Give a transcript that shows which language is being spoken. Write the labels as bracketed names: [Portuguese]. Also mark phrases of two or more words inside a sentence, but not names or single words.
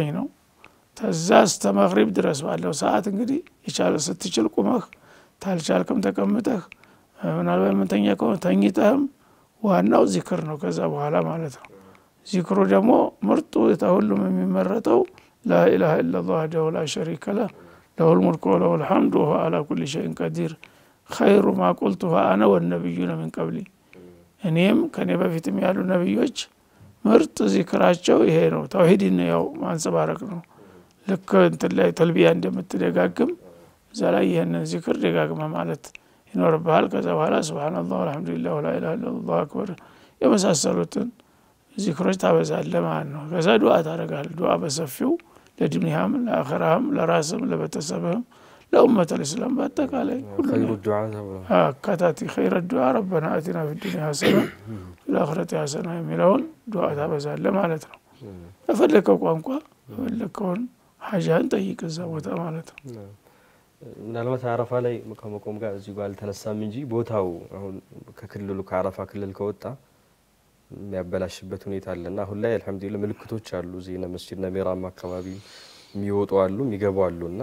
[Amharic] ነው ተዛ እስከ መግሪብ ድረስ ባለው ሰዓት እንግዲህ ይቻለ ስትችል ቁመህ ታልቻልከም ተቀምጠህ ምናልባት መንተኛ ከሆነ ተኝተህም ዋናው ዚክር ነው ከዛ በኋላ ማለት ነው ዚክሩ ደግሞ ምርጡ ሁሉም የሚመረጠው [Arabic] لا إله إلا الله وحده لا شريك له له الملك وله الحمد وهو على كل شيء قدير خير ما قلته أنا والنبيون من قبلي [Amharic] እኔም ከኔ በፊትም ያሉ ነብዮች ምርጥ ዚክራቸው ይሄ ነው ተውሂድን ነው ማንጸባረቅ ነው ልክ እንትን ላይ ተልቢያ እንደምትደጋግም ዛላ ይሄንን ዚክር ደጋግማ ማለት ይኖርባል ከዛ በኋላ [Arabic] سبحان الله والحمد لله ولا إله إلا الله أكبر [Amharic] የመሳሰሉትን ዚክሮች ታበዛለህ ማለት ነው ከዛ ዱዓ ታደርጋለህ ዱዓ በሰፊው ለዱንያም ለአኺራም ለራስም ለቤተሰብም [Arabic] لأمة الإسلام [Amharic] በአጠቃላይ [Arabic] خير الدعاء كاتاتي خير الدعاء ربنا آتنا في الدنيا حسنة في الآخرة حسنة [Amharic] የሚለውን ዱዓ ታበዛለህ ማለት ነው ተፈልከው ቋንቋ ተፈልከውን ሐጃን ጠይቅ እዛ ቦታ ማለት ነው ምናልባት አረፋ ላይ ከመቆም ጋር እዚህ ጋር አልተነሳም እንጂ ቦታው አሁን ከክልሉ ከአረፋ ክልል ከወጣ የሚያበላሽበት ሁኔታ አለና አሁን ላይ አልহামዱሊላህ ምልክቶች አሉ ዚና መስጂድ ነሚራም አካባቢ የሚወጡ አሉ የሚገቡ አሉና